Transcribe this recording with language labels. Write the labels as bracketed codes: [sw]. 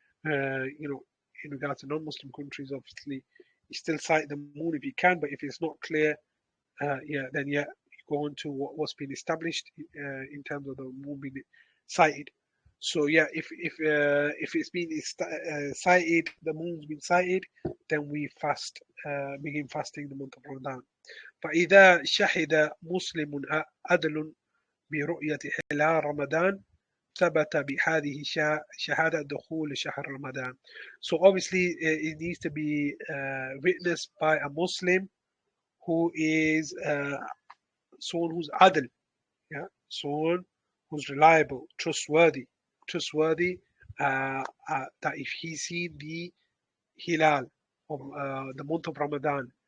[en] In regards to non-Muslim countries, obviously, you still sight the moon if you can, but if it's not clear, then you go on to what's been established in terms of the moon being sighted. So if it's been sighted, the moon's been sighted, then we begin fasting the month of Ramadan. [ar] فإذا شهد مسلم عدل برؤية هلال رمضان ثبت بهذه شهادة دخول شهر Ramadan. [en] So obviously it needs to be witnessed by a Muslim who is someone who's adl, someone who's reliable, trustworthy, that if he sees the hilal of the month of Ramadan.